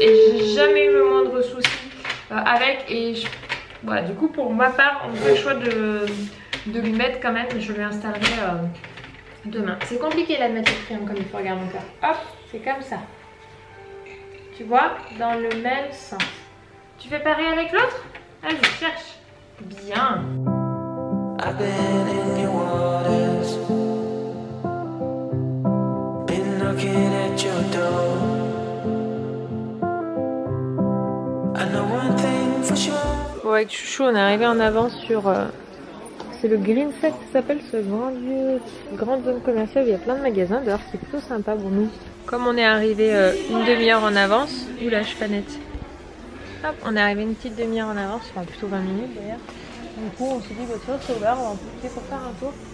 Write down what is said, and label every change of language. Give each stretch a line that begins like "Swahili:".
French: Et j'ai jamais eu le moindre souci avec. Et voilà, du coup, pour ma part, on fait le choix de lui mettre quand même. Je lui installerai demain. C'est compliqué là de mettre le crayon comme il faut. Regarde mon cœur. Hop, c'est comme ça. Tu vois, dans le même sens. Tu fais pareil avec l'autre? Vas-y, cherche. Bien.
English: I've been in your waters, been knocking at your door. I know one thing for sure.
French: Bon, avec Chouchou, on est arrivé en avance sur... c'est le Green Set, ça s'appelle, ce grande zone commerciale où il y a plein de magasins. D'ailleurs, c'est plutôt sympa pour nous. Comme on est arrivé une demi-heure en avance, oula je suis pas nette. Hop, on est arrivé une petite demi-heure en avance, enfin plutôt 20 minutes d'ailleurs. Du coup on s'est dit bah tu vois c'est ouvert, on va en profiter pour faire un tour.